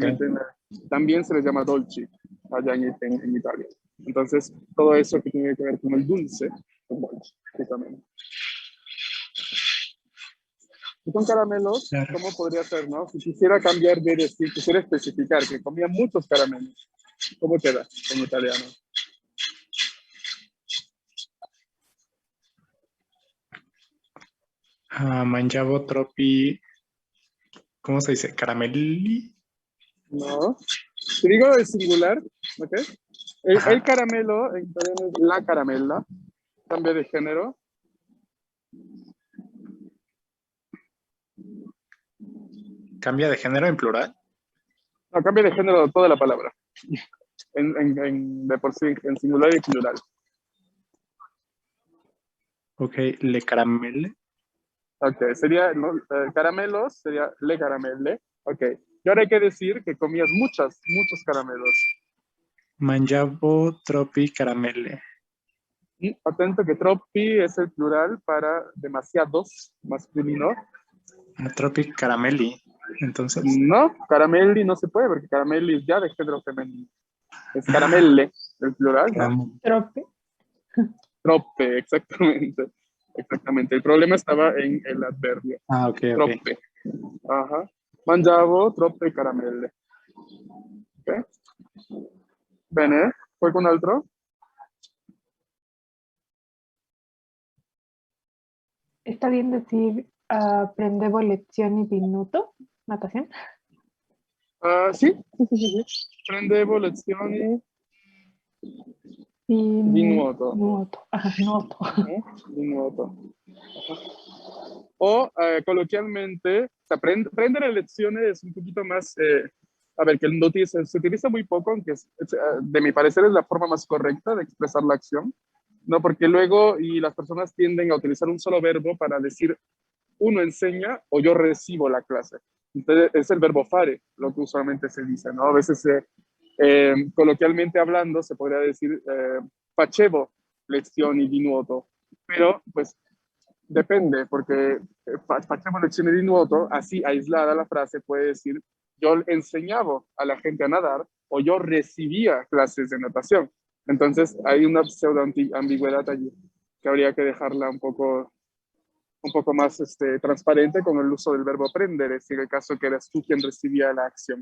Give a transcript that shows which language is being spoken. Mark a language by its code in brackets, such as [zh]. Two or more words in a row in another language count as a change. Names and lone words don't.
[es] solamente también se les llama dolci allá en Italia. Entonces, todo eso que tiene que ver con el dulce, es dolci, justamente. Y con caramelos, Claro. ¿cómo podría ser, no? Si quisiera cambiar de decir, quisiera especificar que comía muchos caramelos, ¿cómo queda en italiano? [it] Mangiavo troppi. [es] ¿Cómo se dice? Caramelli. No. Si digo el singular, ¿ok? El Ajá. caramelo en italiano es la caramella, cambia de género. ¿Cambia de género en plural? No, cambia de género toda la palabra. De por sí, en singular y plural. [it] Ok, le caramelle. [es] Ok, sería, ¿no? Caramelos, sería [it] le caramelle. [es] Ok. Y ahora hay que decir que comías muchos caramelos. [it] Mangiavo troppi caramelle. [es] Y atento que troppi es el plural para demasiados, masculino. [it] Troppi caramelli. Entonces. [es] No, caramelli no se puede porque caramelli es ya de género femenino. Es caramelle, el plural, ¿no? [it] Trope. [es] Troppe, exactamente. Exactamente. El problema estaba en el adverbio. Ok, ok. Troppe. Ajá. [it] Mangiavo troppe caramelle. Ok. Bene. Qualcun altro? [es] ¿Está bien decir [it] prendevo lezioni di nuoto? [es] ¿Natación? [it] Sì, sì. Prendevo lezioni di nuoto. Nuoto. Ajá, nuoto. Di nuoto. [es] O coloquialmente, o sea, [it] prendere lezioni [es] es un poquito más, a ver, que el no se utiliza muy poco, aunque de mi parecer es la forma más correcta de expresar la acción, ¿no? Porque luego y las personas tienden a utilizar un solo verbo para decir uno enseña o yo recibo la clase. Entonces es el verbo fare, lo que usualmente se dice, ¿no? A veces coloquialmente hablando se podría decir [it] facevo lezioni di nuoto, [es] pero pues depende, porque [it] facevo lezioni di nuoto, [es] así aislada la frase puede decir yo enseñaba a la gente a nadar o yo recibía clases de natación. Entonces hay una pseudo ambigüedad allí que habría que dejarla un poco más transparente con el uso del verbo aprender, es decir, el caso que eras tú quien recibía la acción.